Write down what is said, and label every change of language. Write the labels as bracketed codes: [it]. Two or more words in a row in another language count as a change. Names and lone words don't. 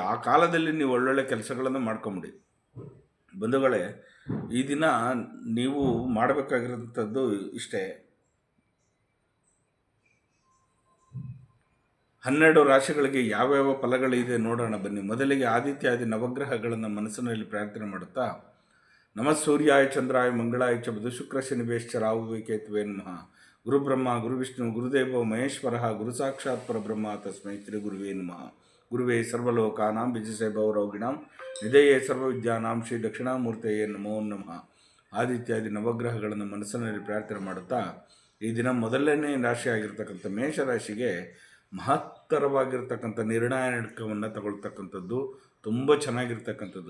[kn] ಆ ಕಾಲದಲ್ಲಿ ನೀವು ಒಳ್ಳೊಳ್ಳೆ ಕೆಲಸಗಳನ್ನು ಮಾಡ್ಕೊಂಬಿಡಿ. ಬಂಧುಗಳೇ, ಈ ದಿನ ನೀವು ಮಾಡಬೇಕಾಗಿರೋಂಥದ್ದು ಇಷ್ಟೇ. 12 ರಾಶಿಗಳಿಗೆ ಯಾವ್ಯಾವ ಫಲಗಳಿದೆ ನೋಡೋಣ ಬನ್ನಿ. ಮೊದಲಿಗೆ ಆದಿತ್ಯಾದಿ ನವಗ್ರಹಗಳನ್ನು ಮನಸ್ಸಿನಲ್ಲಿ ಪ್ರಾರ್ಥನೆ ಮಾಡುತ್ತಾ, [sa] ನಮಃ ಸೂರ್ಯಾಯ ಚಂದ್ರಾಯ ಮಂಗಳಾಯ ಚ ಬುಧ ಶುಕ್ರ ಶನಿಭ್ಯಶ್ಚ ರಾಹುವೇ ಕೇತುವೇ ನಮಃ. ಗುರು ಬ್ರಹ್ಮ ಗುರು ವಿಷ್ಣು ಗುರುದೇವ ಮಹೇಶ್ವರ ಗುರು ಸಾಕ್ಷಾತ್ ಪರಬ್ರಹ್ಮ ತಸ್ಮೈ ಶ್ರೀ ಗುರುವೇ ನಮಃ. ಗುರುವೇ ಸರ್ವಲೋಕಾನಾಂ ವಿಜಿಸೇ ಭವರೋಗಿಣಾಂ ನಿಧೇಯೇ ಸರ್ವವಿದ್ಯಾನಾಂ ಶ್ರೀ ದಕ್ಷಿಣಾಮೂರ್ತೆಯೇ ನಮೋ ನಮಃ. [kn] ಆದಿತ್ಯಾದಿ ನವಗ್ರಹಗಳನ್ನು ಮನಸ್ಸಿನಲ್ಲಿ ಪ್ರಾರ್ಥನೆ ಮಾಡುತ್ತಾ, ಈ ದಿನ ಮೊದಲನೇ ರಾಶಿಯಾಗಿರ್ತಕ್ಕಂಥ ಮೇಷರಾಶಿಗೆ ಮಹತ್ತರವಾಗಿರ್ತಕ್ಕಂಥ ನಿರ್ಣಾಯಕವನ್ನು ತಗೊಳ್ತಕ್ಕಂಥದ್ದು ತುಂಬ ಚೆನ್ನಾಗಿರ್ತಕ್ಕಂಥದ್ದು.